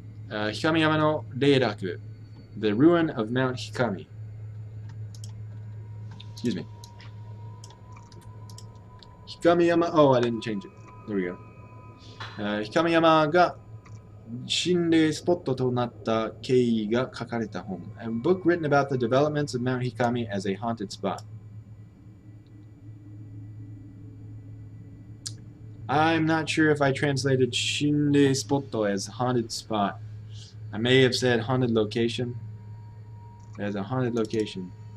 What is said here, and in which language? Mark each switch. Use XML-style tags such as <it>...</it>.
<en>Hikamiyama no Reiraku. The ruin of Mount Hikami. Excuse me. Hikamiyama. Oh, I didn't change it. There we go. Hikamiyama ga</en> <ja>心霊スポットとなった経緯が書かれた本。</ja> <en>A book written about the developments of Mount Hikami as a haunted spot. I'm not sure if I translated 心霊スポット as haunted spot. I may have said haunted location as a haunted location.</en>